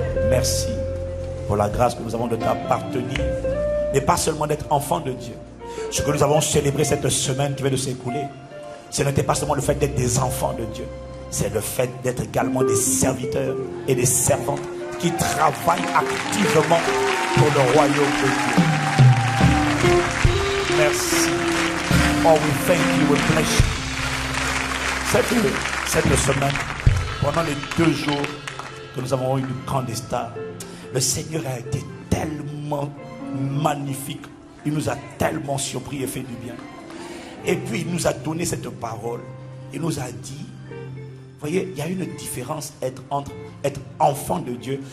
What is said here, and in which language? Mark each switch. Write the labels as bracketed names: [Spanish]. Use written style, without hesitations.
[French] Merci pour la grâce que nous avons de t'appartenir, mais pas seulement d'être enfant de Dieu. Ce que nous avons célébré cette semaine qui vient de s'écouler, ce n'était pas seulement le fait d'être des enfants de Dieu, c'est le fait d'être également des serviteurs et des servantes qui travaillent activement pour le royaume de Dieu. Merci. [English] Oh, we thank you, we bless you. [French] Cette semaine, pendant les 2 jours que nous avons eu du camp des stars, le Seigneur a été tellement magnifique. Il nous a tellement surpris et fait du bien. Et puis il nous a donné cette parole. Il nous a dit, voyez, il y a une différence entre être enfant de Dieu.